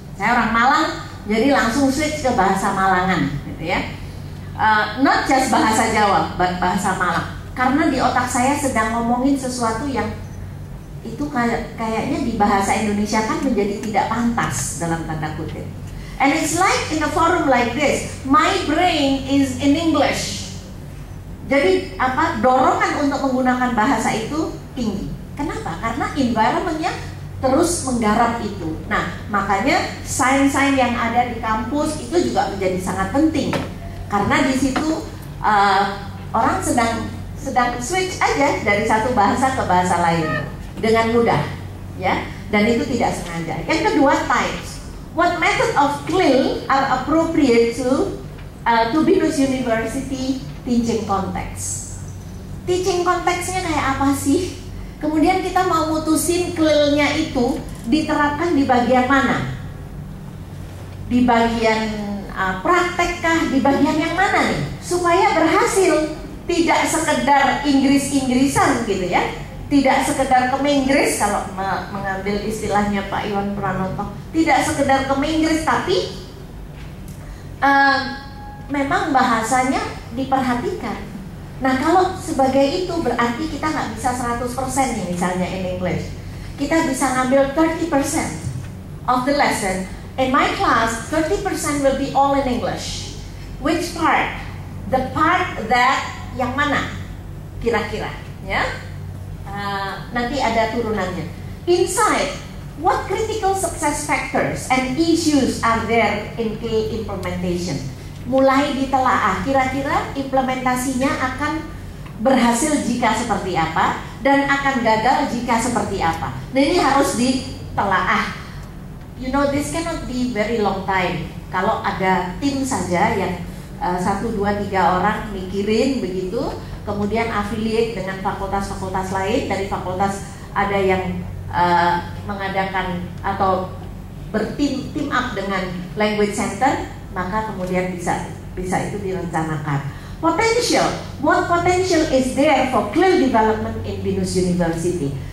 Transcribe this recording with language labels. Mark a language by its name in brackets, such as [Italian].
[Indonesian] Saya orang Malang, jadi langsung switch ke bahasa Malangan, gitu ya. [English] Not just bahasa Jawa, but bahasa Malang. [Indonesian] Karena di otak saya sedang ngomongin sesuatu yang itu kayaknya di bahasa Indonesia kan menjadi tidak pantas dalam tanda kutip. [English] And it's like in a forum like this, my brain is in English. [Indonesian] Jadi dorongan untuk menggunakan bahasa itu tinggi. Kenapa? Karena environmentnya terus menggarap itu. Nah, makanya sign-sign yang ada di kampus itu juga menjadi sangat penting. Karena di situ orang sedang switch aja dari satu bahasa ke bahasa lain dengan mudah, ya. Dan itu tidak sengaja. Yang kedua, types. [English] What method of CLIL are appropriate to Binus University teaching context? [Indonesian] Teaching konteksnya kayak apa sih? Kemudian kita mau mutusin CLIL-nya itu diterapkan di bagian mana? Di bagian praktek kah? Di bagian yang mana nih? Supaya berhasil, tidak sekedar Inggris-Inggrisan gitu ya. Tidak sekedar Kemenggris, kalau mengambil istilahnya Pak Iwan Pranoto, tidak sekedar Kemenggris, tapi memang bahasanya diperhatikan. Nah, kalau sebagai itu berarti kita nggak bisa 100% nih, misalnya [English] in English. [Indonesian] Kita bisa ngambil 30% [English] of the lesson. In my class, 30% will be all in English. Which part? The part that [Indonesian] yang mana? Kira-kira, ya? Nanti ada turunannya. [English] Inside, what critical success factors and issues are there in CLIL implementation? [Indonesian] Mulai ditelaah, kira-kira implementasinya akan berhasil jika seperti apa dan akan gagal jika seperti apa. Nah, ini harus ditelaah. [English] You know, this cannot be very long time. [Indonesian] Kalau ada tim saja yang 1, 2, 3 orang mikirin begitu, kemudian affiliate dengan fakultas-fakultas lain. Dari fakultas ada yang mengadakan atau berteam up dengan language center, maka kemudian bisa itu direncanakan. [English] Potential, what potential is there for CLIL development in Binus University?